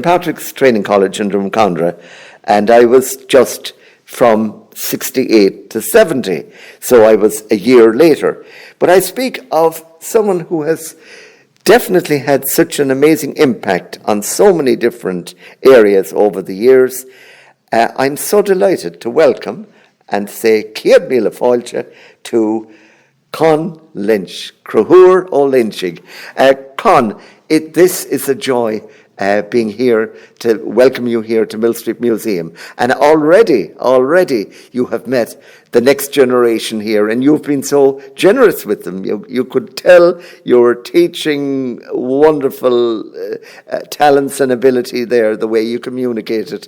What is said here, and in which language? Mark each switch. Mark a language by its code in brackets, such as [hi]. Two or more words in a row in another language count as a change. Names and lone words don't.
[en] Patrick's Training College in Drumcondra, and I was just from 68 to 70, so I was a year later. But I speak of someone who has definitely had such an amazing impact on so many different areas over the years. I'm so delighted to welcome and say [ga] Ciad Míle Fáilte [en] to Con Lynch, Cruthúr ó Lynchig. Con, this is a joy being here to welcome you here to Mill Street Museum. And already you have met the next generation here, and you've been so generous with them. You could tell you're teaching wonderful talents and ability there, the way you communicated.